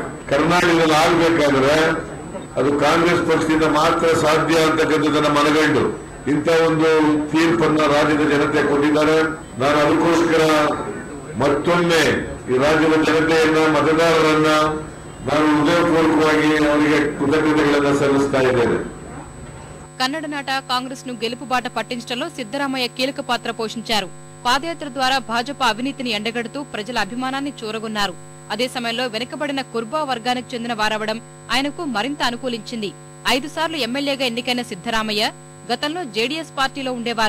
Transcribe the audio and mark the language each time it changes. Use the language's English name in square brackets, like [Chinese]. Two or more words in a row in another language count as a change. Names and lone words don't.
[Kannada] ಕರ್ನಾಟಕದಲ್ಲಿ ಆಗಬೇಕಾದ್ರೆ ಅದು ಕಾಂಗ್ರೆಸ್ ಪಕ್ಷದಿಂದ ಮಾತ್ರ ಸಾಧ್ಯ ಅಂತಕ್ಕಂಥದ್ದನ್ನ ಮನಗಂಡು ಇಂಥ ಒಂದು ತೀರ್ಪನ್ನ ರಾಜ್ಯದ ಜನತೆ ಕೊಟ್ಟಿದ್ದಾರೆ. ನಾನು ಅದಕ್ಕೋಸ್ಕರ ಮತ್ತೊಮ್ಮೆ ಈ ರಾಜ್ಯದ ಜನತೆಯನ್ನ, ಮತದಾರರನ್ನ ನಾನು ಹೃದಯಪೂರ್ವಕವಾಗಿ ಅವರಿಗೆ ಕೃತಜ್ಞತೆಗಳನ್ನು ಸಲ್ಲಿಸ್ತಾ ಇದ್ದೇನೆ. [Telugu] కన్నడ నాట కాంగ్రెస్ ను గెలుపుబాట పట్టించడంలో సిద్ధరామయ్య కీలక పాత్ర పోషించారు. పాదయాత్ర ద్వారా భాజపా అవినీతిని ఎండగడుతూ ప్రజల అభిమానాన్ని చూరగొన్నారు. అదే సమయంలో వెనుకబడిన కుర్బా వర్గానికి చెందిన వారవడం ఆయనకు మరింత అనుకూలించింది. 5 సార్లు ఎమ్మెల్యేగా ఎన్నికైన సిద్ధరామయ్య గతంలో జేడీఎస్ పార్టీలో ఉండేవారు.